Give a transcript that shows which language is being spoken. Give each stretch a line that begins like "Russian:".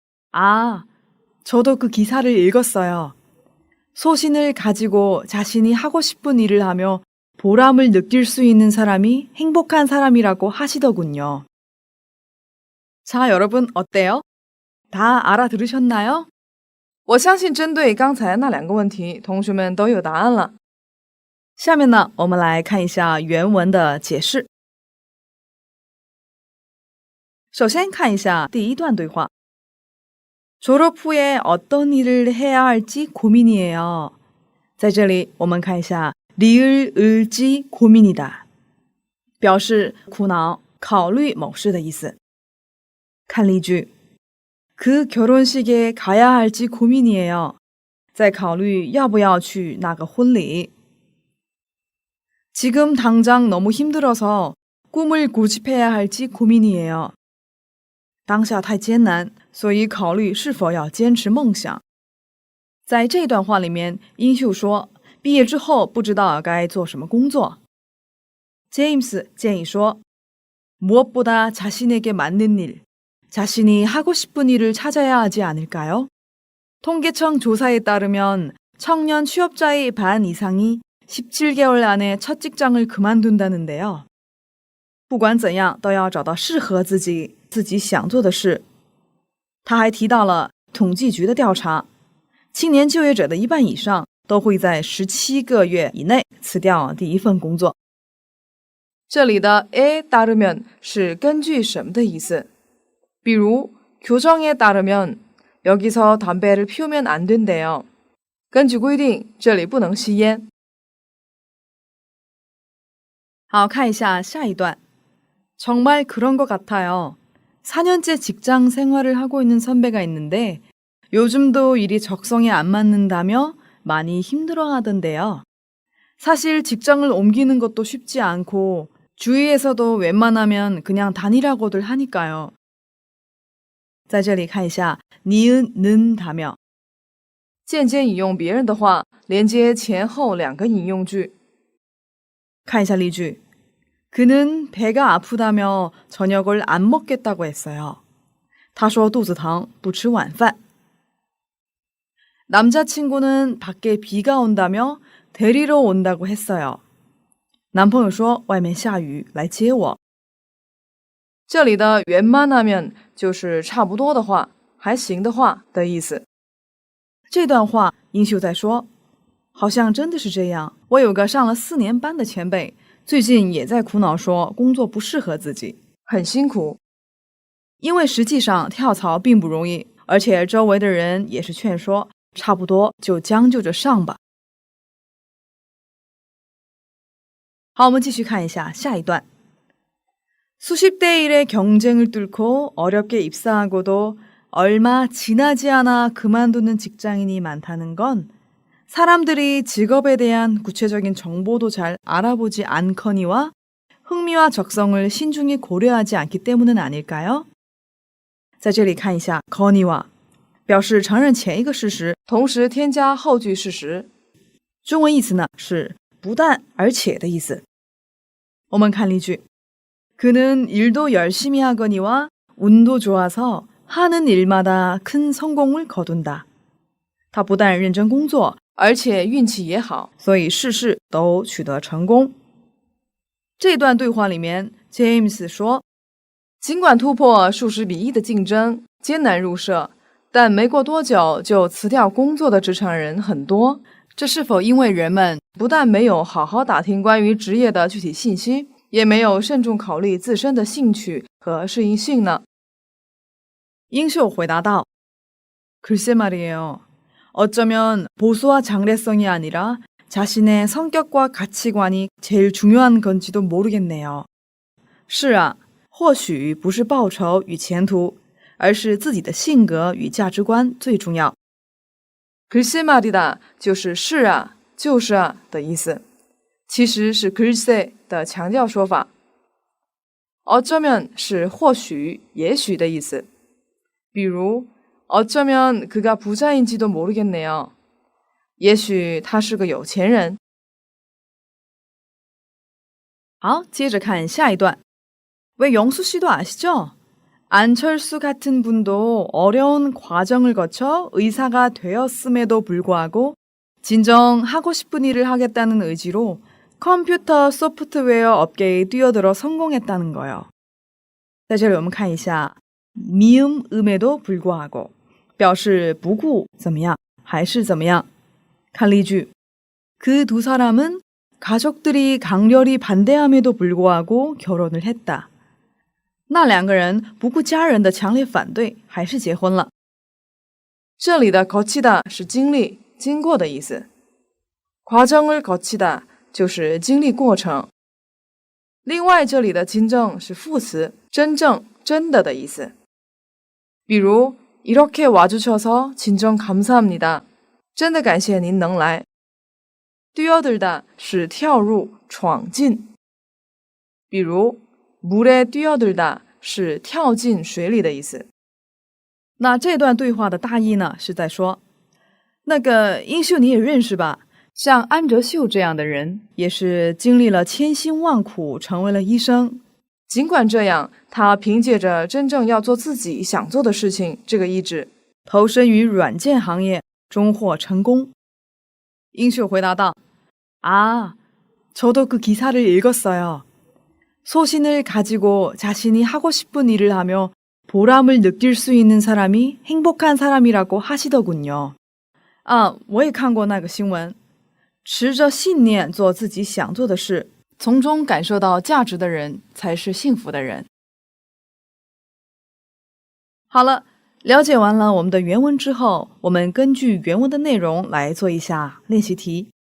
Korean: 아, 저도 그 기사를 읽었어요. 소신을 가지고 자신이 하고 싶은 일을 하며 보람을 느낄 수 있는 사람이 행복한 사람이라고 하시더군요. 자, 여러분 어때요? 다 알아들으셨나요?
Chinese: 我相信针对刚才那两个问题，同学们都有答案了。下面呢，我们来看一下原文的解释。首先看一下第一段对话。
Korean: 졸업 후에 어떤 일을 해야 할지 고민이에요.
Chinese: 在这里我们看一下
Korean: 리을 을지 고민이다
Chinese: 表示苦恼考虑某事的意思。看例句
Korean: 그 결혼식에 가야 할지 고민이에요.
Chinese: 在考虑要不要去那个婚礼。
Korean: 지금 당장 너무 힘들어서 꿈을 고집해야 할지 고민이에요.
Chinese: 当下太艰难，所以考虑是否要坚持梦想。在这段话里面，英秀说，毕业之后不知道该做什么工作。
Korean: James
Chinese: 建议说，
Korean: 무엇보다 자신에게 맞는 일, 자신이 하고 싶은 일을 찾아야 하지 않을까요? 통계청 조사에 따르면 청년 취업자의 반 이상이 17개월 안에 첫 직장을 그만둔다는데요.
Chinese: 不管怎样，都要找到适合自己想做的事。他还提到了统计局的调查，青年就业者的一半以上都会在17个月以内辞掉第一份工作。这里的에 따르면是根据什么的意思？比如
Korean: 교정에 따르면 여기서 담배를 피우면 안 된대요.
Chinese: 根据规定，这里不能吸烟。好，看一下下一段。
Korean: 정말 그런 것 같아요. 4년째 직장 생활을 하고 있는 선배가 있는데 요즘도 일이 적성에 안 맞는다며 많이 힘들어 하던데요. 사실 직장을 옮기는 것도 쉽지 않고 주위에서도 웬만하면 그냥 다니라고들 하니까요.
Chinese: 在这里看一下
Korean: 니은, 는 다며
Chinese: 间接引用别人的话，连接前后两个引用句。看一下例句。
Korean: 그는 배가 아프다며 저녁을 안 먹겠다고 했어요.
Chinese: 他说肚子疼不吃晚饭.
Korean: 남자친구는 밖에 비가 온다며 데리러 온다고 했어요.
Chinese: 男朋友说外面下雨来接我。这里的웬만하면就是差不多的话，还行的话的意思。这段话英秀在说，好像真的是这样。我有个上了4年班的前辈。最近也在苦恼说工作不适合自己，很辛苦。因为实际上跳槽并不容易，而且周围的人也是劝说差不多就将就着上吧。好，我们继续看一下下一段。
Korean: 수십 대 1의 경쟁을 뚫고 어렵게 입사하고도 얼마 지나지 않아 그만두는 직장인이 많다는 건 사람들이 직업에 대한 구체적인 정보도 잘 알아보지 않거니와 흥미와 적성을 신중히 고려하지 않기 때문은 아닐까요?
Chinese: 在这里看一下 거니와 表示承认前一个事实，同时添加后句事实。中文意思呢是不但而且的意思。我们看例句。
Korean: 그는 일도 열심히 하거니와 운도 좋아서 하는 일마다 큰 성공을 거둔다.
Chinese: 他不但认真工作，而且运气也好，所以事事都取得成功。这段对话里面 ，James 说，尽管突破数十比1的竞争，艰难入社，但没过多久就辞掉工作的职场人很多。这是否因为人们不但没有好好打听关于职业的具体信息？也没有慎重考虑自身的兴趣和适应性呢。英秀回答道：
Korean: “글쎄 말이에요. 어쩌면 보수와 장래성이 아니라 자신의 성격과 가치관이 제일 중요한 건지도 모르겠네요.
Chinese: 是啊，或许不是报酬与前途，而是自己的性格与价值观最重要。
Korean: 글쎄 말이다
Chinese: 就是是啊，就是啊的意思。” 其实是 글쎄 的强调说法。어쩌면 是或许、也许的意思。比如
Korean: 어쩌면 그가 부자인지도 모르겠네요.
Chinese: 也许他是个有钱人。好，接着看下一段。
Korean: 왜 영수 씨도 아시죠? 안철수 같은 분도 어려운 과정을 거쳐 의사가 되었음에도 불구하고 진정 하고 싶은 일을 하겠다는 의지로 컴퓨터 소프트웨어 업계에 뛰어들어 성공했다는 거요.
Chinese: 在这里我们看一下 미음 음에도 불구하고 表示不顾怎么样还是怎么样。看例句
Korean: 그 두 사람은 가족들이 강렬히 반대함에도 불구하고 결혼을 했다.
Chinese: 那两个人不顾家人的强烈反对还是结婚了。这里的 거치다 是经历、经过的意思。과정을 거치다 就是经历过程。另外，这里的진정是副词，真正、真的的意思。比如
Korean: 이렇게 와주셔서 진정 감사합니다.
Chinese: 真的感谢您能来。뛰어들다 是跳入、闯进。比如 물에 뛰어들다 是跳进水里的意思。那这段对话的大意呢，是在说，那个英秀你也认识吧？像安哲秀这样的人，也是经历了千辛万苦，成为了医生。尽管这样，他凭借着真正要做自己想做的事情这个意志，投身于软件行业，终获成功。英秀回答道：“啊，
Korean: 저도 그 기사를 읽었어요. 소신을 가지고 자신이 하고 싶은 일을 하며 보람을 느낄 수 있는 사람이 행복한 사람이라고 하시더군요.
Chinese: 啊，我也看过那个新闻。” 持着信念做自己想做的事，从中感受到价值的人才是幸福的人。好了，了解完了我们的原文之后，我们根据原文的内容来做一下练习题。